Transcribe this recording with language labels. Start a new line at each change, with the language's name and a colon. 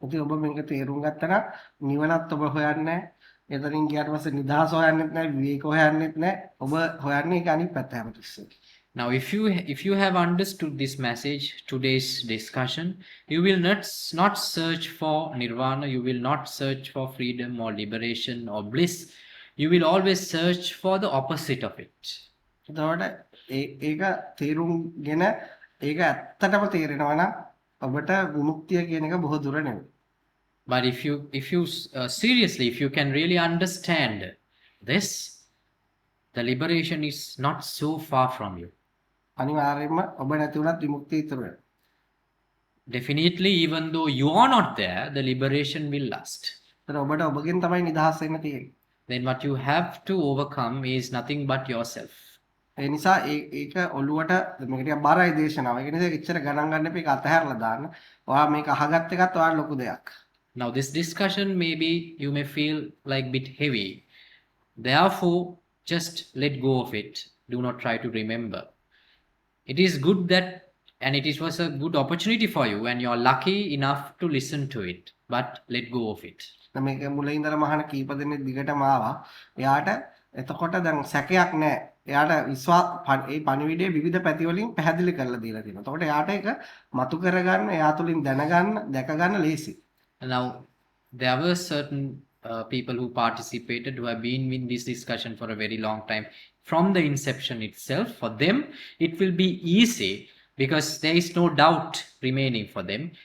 Sinhala: ඉතින් ඔබ මේක තේරුම් ගත්තා නම් නිවනත් ඔබ හොයන්නේ නැහැ. එතනින් ගියාට පස්සේ නිදහස හොයන්නෙත් නැහැ, විවේක හොයන්නෙත් නැහැ. ඔබ හොයන්නේ ඒක අනිත් පැත්ත හැමතිස්සෙම.
English: Now, if you have understood this message, today's discussion, you will not search for nirvana, you will not search for freedom or liberation or bliss. You will always search for the opposite of it.
Sinhala: එතකොට ඒක තේරුම්ගෙන ඒක ඇත්තටම තේරෙනවා නම් ඔබට විමුක්තිය කියන එක බොහෝ දුර නෙවෙයි.
English: But if you seriously, if you can really understand this, the liberation is not so far from you.
Sinhala: අනිවාර්යයෙන්ම ඔබ නැති වුණත් විමුක්තිය ඉතුරු වෙනවා.
English: Definitely, even though you are not there, the liberation will last.
Sinhala: ඒතර ඔබට ඔබගෙන් තමයි නිදහස් වෙන්න තියෙන්නේ.
English: Then what you have to overcome is nothing but yourself.
Sinhala: ඒ නිසා ඒක ඔළුවට මේක ටිකක් බරයි දේශනාව. ඒක නිසා එච්චර ගණන් ගන්න එපා. ඒක අතහැරලා දාන්න. ඔයා මේක අහගත්ත එකත් ඔයාලා ලොකු දෙයක්.
English: Now this discussion maybe you may feel like bit heavy. Therefore, just let go of it. Do not try to remember. It is good that, and it was a good opportunity for you, and you are lucky enough to listen to it. But let go of it.
Sinhala: මේක මුලින් ඉඳලා මහාන කීප දෙනෙක් දිගටම ආවා. එයාට එතකොට දැන් සැකයක් නැහැ. එයාට ඒ පණිවිඩයේ විවිධ පැති වලින් පැහැදිලි කරලා දීලා තියෙනවා. එතකොට එයාට ඒක මතු කරගන්න, එයා තුලින් දැනගන්න, දැක ගන්න ලේසි.
English: Now, there were certain people who participated who have been in this discussion for a very long time. From the inception itself, for them, it will be easy because there is no doubt remaining for them.